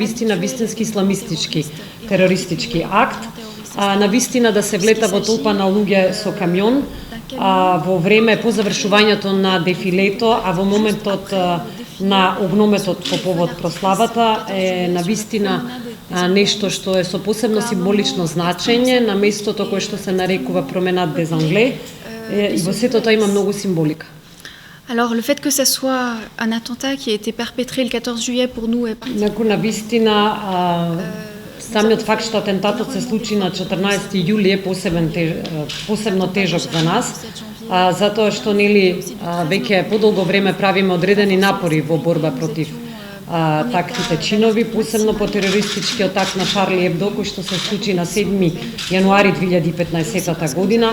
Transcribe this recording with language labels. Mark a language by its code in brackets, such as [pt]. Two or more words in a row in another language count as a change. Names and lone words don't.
[mk] вистински исламистички терористички акт, на вистина да се влета во толпа на луѓе со камион во време по завршувањето на дефилето, а во моментот на огнометот по повод прославата е на вистина нешто што е со посебно символично значење на местото кое што се нарекува Променад des Anglais и во сето тоа има многу символика. [fr] Alors le fait que ce soit un attentat qui a été perpétré le 14 juillet pour nous est [mk] на вистина самиот факт што атентатот се случи на 14 јули е посебно тежок за нас, затоа што веќе подолго време правиме одредени напори во борба против таквите чинови, посебно по терористичкиот акт на Шарли Ебдо кој што се случи на 7 јануари 2015 година,